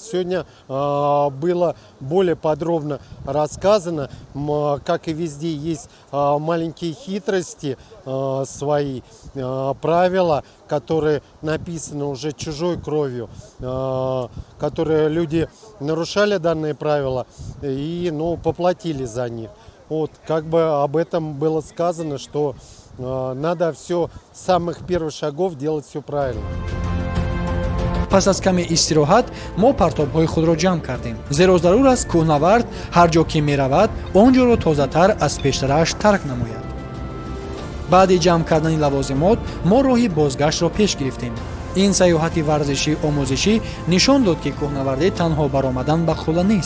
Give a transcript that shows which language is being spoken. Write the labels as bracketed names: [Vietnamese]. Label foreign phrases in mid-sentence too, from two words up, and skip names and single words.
[Russian] Сегодня было более подробно рассказано, как и везде есть маленькие хитрости свои, правила, которые написаны уже чужой кровью, которые люди нарушали данные правила и поплатили за них. Вот, как бы об этом было сказано, что надо все с самых первых шагов делать все правильно. [Tajik] пас аз каме истироҳат мо партобҳои худро ҷамъ кардем, зеро зарур аст кӯҳнавард ҳар ҷо ки меравад он ҷоро тозатар аз пештараш тарк намояд. баъди ҷамъ кардани лавозимот мо роҳи бозгаштро пеш гирифтем. ин саёҳати варзишӣ омӯзишӣ нишон дод ки кӯҳнавардӣ танҳо баромадан ба хӯла нест.